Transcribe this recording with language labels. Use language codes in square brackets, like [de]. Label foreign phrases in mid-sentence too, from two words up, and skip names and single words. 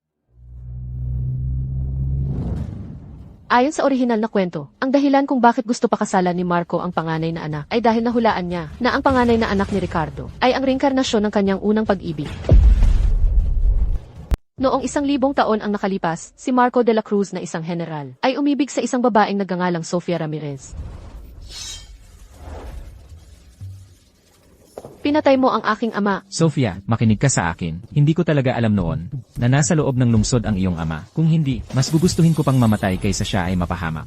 [tl] Ayon sa orihinal na kwento, ang dahilan kung bakit gusto pakasalan ni Marco ang panganay na anak ay dahil nahulaan niya na ang panganay na anak ni Ricardo ay ang reinkarnasyon ng kanyang unang pag-ibig. Noong 1,000 taon ang nakalipas, si Marco de la Cruz na isang general ay umibig sa isang babaeng nagngangalang Sofia Ramirez. Pinatay mo ang aking ama. Sofia, makinig ka sa akin. Hindi ko talaga alam noon na nasa loob ng lungsod ang iyong ama. Kung hindi, mas gugustuhin ko pang mamatay kaysa siya ay mapahamak.